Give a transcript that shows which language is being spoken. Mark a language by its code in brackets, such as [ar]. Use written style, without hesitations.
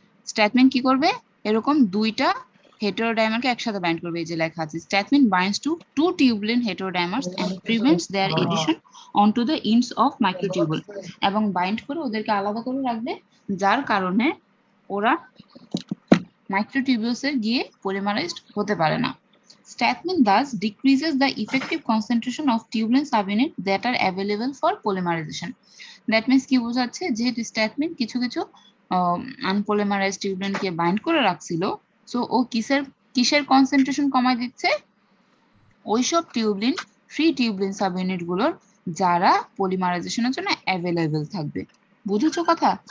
[bn] স্ট্যাথমিন কি করবে, এরকম দুইটা হেটেরোডাইমারকে একসাথে বাইন্ড করবে, এই যে লেখা আছে [en] stathmin binds to two tubulin heterodimers and prevents their addition onto the ends of microtubule, [bn] এবং বাইন্ড করে ওদেরকে আলাদা করে রাখবে, যার কারণে ওরা মাইক্রোটিউবুলসে গিয়ে পলিমারাইজড হতে পারে না। [en] Statmin thus decreases the effective concentration of tubulin subunit that are available for polymerization. That means [bn] কি বোঝাচ্ছে, যেহেতু স্ট্যাটমিন কিছু কিছু আনপলিমারাইজ টিউবলিনকে বাইন্ড করে রাখছিল, সো ও কিসের কনসেন্ট্রেশন কমায় দিচ্ছে, ওইসব টিউবলিন ফ্রি টিউবলিন সাবইউনিট গুলোর যারা পলিমারাইজেশনের জন্য অ্যাভেলেবেল থাকবে। বুঝেছো কথা?